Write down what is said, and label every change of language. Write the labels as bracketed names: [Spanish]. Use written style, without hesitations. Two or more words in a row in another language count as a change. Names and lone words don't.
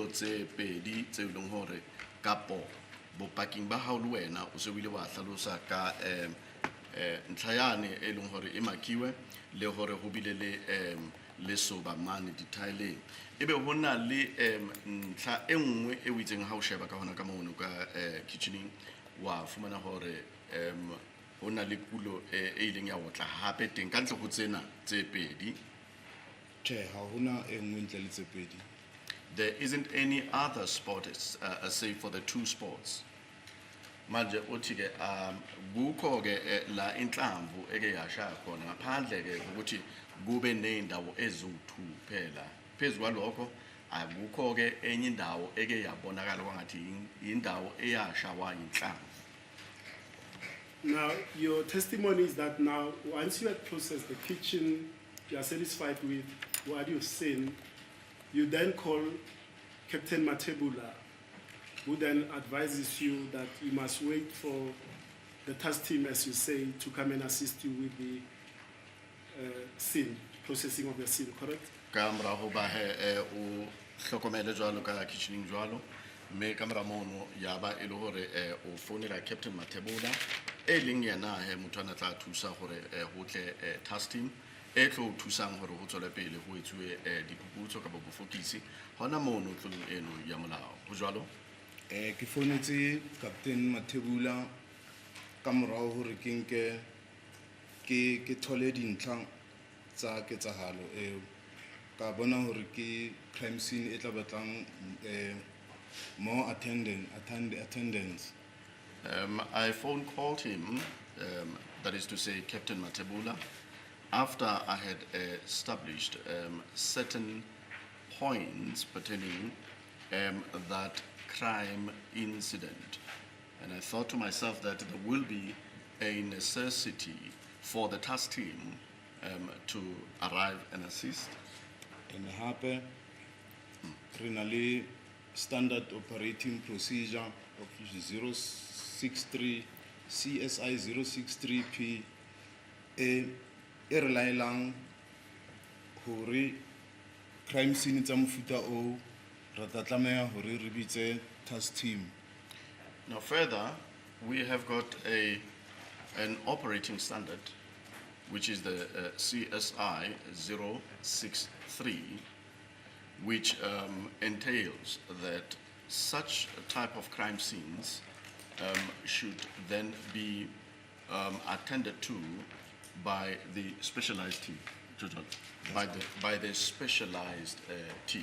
[Southern Sotho] tse pedi tse ileng hore kapo bopaking ba hao le wena o se o ile wa hlalosa ka ntlhayane e leng hore e makiwe le hore ho bile le soba mane detaileng ebe ho na le ntlha e nngwe e o itseng ha o sheba ka hona ka mono ka kitchening wa fumana hore ho na le kulo e ileng ya otla hape teng ka ntle ho tsena tse pedi. Tjhe, ha hona e nngwe ntle le tse pedi. [English] There isn't any other sport save for the two sports. [Zulu] Manje uthi ke kukho ke la inhlamvu eke yasha khona ngaphandle ke ukuthi kube nendawo eziwu2 phela phezulu kwalokho akukho ke enye indawo eke yabonakala kwangathi indawo eyashawa inhlamvu. [English] Now, your testimony is that now, once you had processed the kitchen, you are satisfied with what you've seen, you then call Captain Matebula, who then advises you that you must wait for the task team, as you say, to come and assist you with the scene, processing of the scene, correct? [Southern Sotho] Kamera ho ba he o hlokomele jwalo ka kitchening jwalo me kamera mono yaba e le hore o founela Captain Matebula e leng yena he motho ana tla thusa hore ho tle [English] task team [Southern Sotho] e tlo thusang hore ho tswele pele ho etswe diphuputso ka bofokisi hona mono tlolong eno ya molao ho jwalo Ke founetse Captain Matebula ka morao hore ke nke ke thole dintlha tsa ketsahalo eo ka bona hore ke [English] crime scene [Southern Sotho] e tla batlang [English] more attendance. I phone called him, that is to say Captain Matebula, after I had established certain points pertaining that crime incident. And I thought to myself that there will be a necessity for the task team to arrive and assist. [Southern Sotho] And hape re na le [English] standard operating procedure of 063 CSI 063P [Southern Sotho] e re laelang hore [English] crime scene [Southern Sotho] tsa mofuta o ra tla tlameha hore re bitse [English] task team. Now further, we have got an operating standard, which is the CSI 063, which entails that such a type of crime scenes should then be attended to by the specialized team, by the specialized team.